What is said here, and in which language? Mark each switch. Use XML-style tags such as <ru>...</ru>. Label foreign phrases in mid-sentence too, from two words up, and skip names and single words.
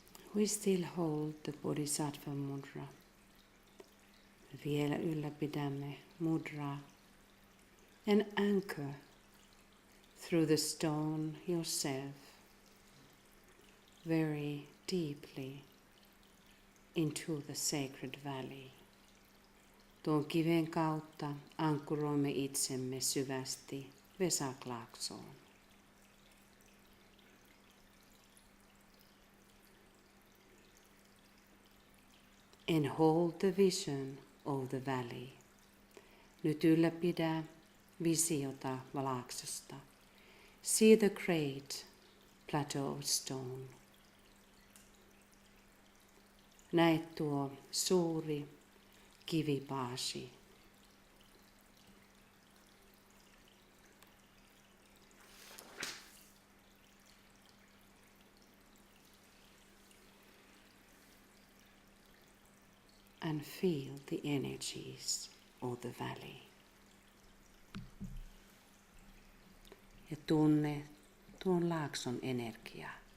<en>We still hold the Bodhisattva mudra.</en> <fi>Vielä ylläpidämme mudraa</fi> <en>and anchor through the stone yourself very deeply into the sacred valley.</en> <fi>Tuon kiven kautta ankkuroimme itsemme syvästi Wesak-laaksoon.</fi> <en>And hold the vision of the valley.</en> <fi>Nyt ylläpidä visiota laaksosta.</fi> <en>See the great plateau of stone.</en> <fi>Näet tuo suuri kivipaasi.</fi> <en>And feel the energies of the valley.</en> <fi>Ja tunne tuon laakson energiaa.</fi>